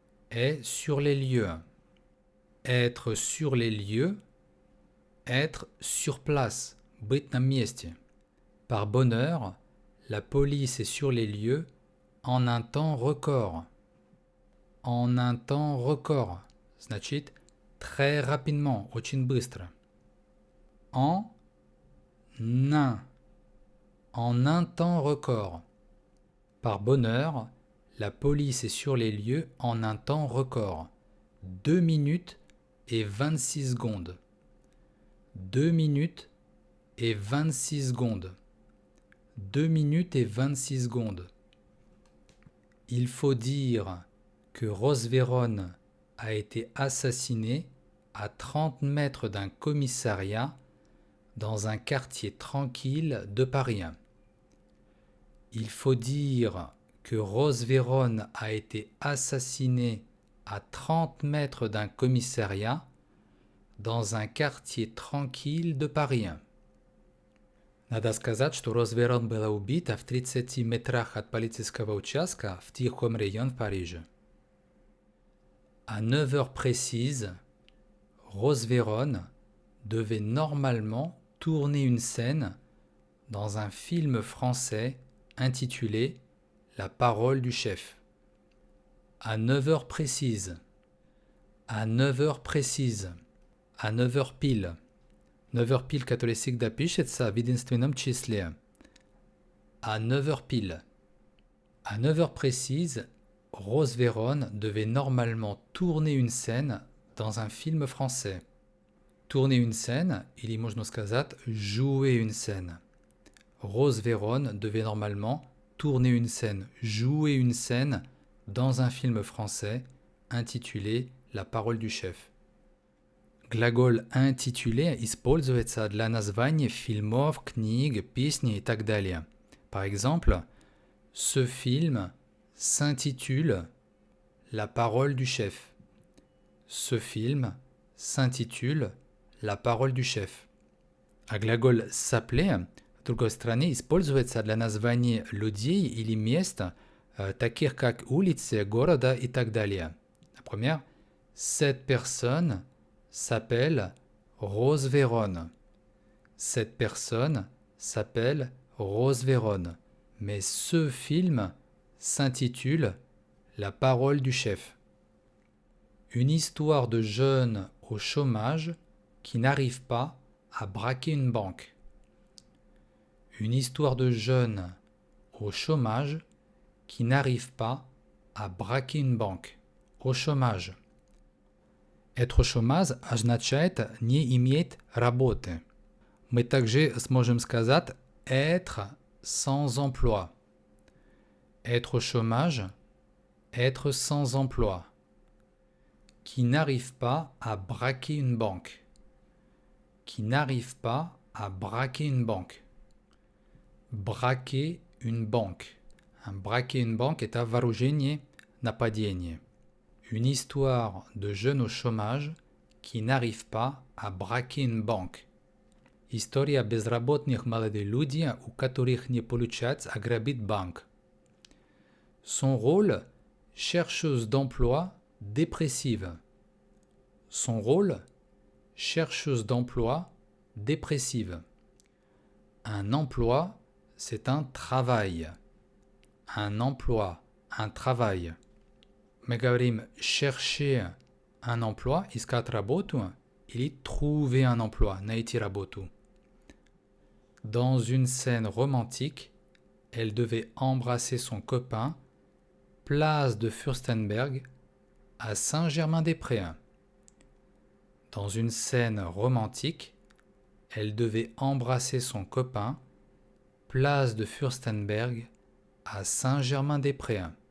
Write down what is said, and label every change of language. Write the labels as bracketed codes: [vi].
[fr] Est sur les lieux. Être sur les lieux. Être sur place. [ru] Быть на месте. [fr] Par bonheur, la police est sur les lieux en un temps record. En un temps record. [ru] Значит, [fr] très rapidement, [ru] очень быстро. [fr] En un temps record. Par bonheur, la police est sur les lieux en un temps record. 2 minutes et 26 secondes. 2 minutes et 26 secondes. 2 minutes et 26 secondes. Il faut dire que Rose Véron a été assassinée à 30 mètres d'un commissariat dans un quartier tranquille de Paris. Il faut dire que Rose Véron a été assassinée à 30 mètres d'un commissariat dans un quartier tranquille de Paris. [ru] Надо сказать, что Роз Верон была убита в 30 метрах от полицейского участка в тихом районе в Париже. [fr] À 9 heures précises, Rose Véron devait normalement tourner une scène dans un film français intitulé La parole du chef. À 9 heures précises. À 9 heures précises. À 9 heures pile. 9 heures pile, [ru] который всегда пишется в единственном числе. [fr] À 9 heures pile. À 9 heures précises, Rose Véron devait normalement tourner une scène dans un film français. Tourner une scène, [ru] или можно сказать [fr] jouer une scène. Rose Véron devait normalement tourner une scène, jouer une scène dans un film français intitulé La parole du chef. [ru] Глагол «intitulé» используется для названия фильмов, книг, песни и так далее. [fr] Par exemple, ce film s'intitule La parole du chef. Ce film s'intitule La parole du chef. [ru] А глагол «s'appeler» в другой стороне используется для названия людей или мест, таких как улицы, города и так далее. Например, [fr] cette personne s'appelle Rose Véron. Cette personne s'appelle Rose Véron. Mais ce film s'intitule La parole du chef. Une histoire de jeunes au chômage qui n'arrivent pas à braquer une banque. Une histoire de jeunes au chômage qui n'arrivent pas à braquer une banque. au chômage. Être au chômage [ru] означает не иметь работы. Мы также сможем сказать [fr] être sans emploi. Être au chômage, être sans emploi. Qui n'arrive pas à braquer une banque. Qui n'arrive pas à braquer une banque. Braquer une banque. Braquer une banque est [ru] вооружение, нападение. [fr] Une histoire de jeunes au chômage qui n'arrivent pas à braquer une banque. [ru] История безработных молодых людей, у которых не получается ограбить банк. [fr] Son rôle, chercheuse d'emploi dépressive. Son rôle, chercheuse d'emploi dépressive. Un emploi, c'est un travail. Un emploi, un travail. [ru] Мы говорим [fr] chercher un emploi, [ru] искать работу, или [fr] trouver un emploi, [ru] найти работу. [fr] Dans une scène romantique, elle devait embrasser son copain, place de Fürstenberg, à Saint-Germain-des-Prés. Dans une scène romantique, elle devait embrasser son copain, place de Fürstenberg, à Saint-Germain-des-Prés.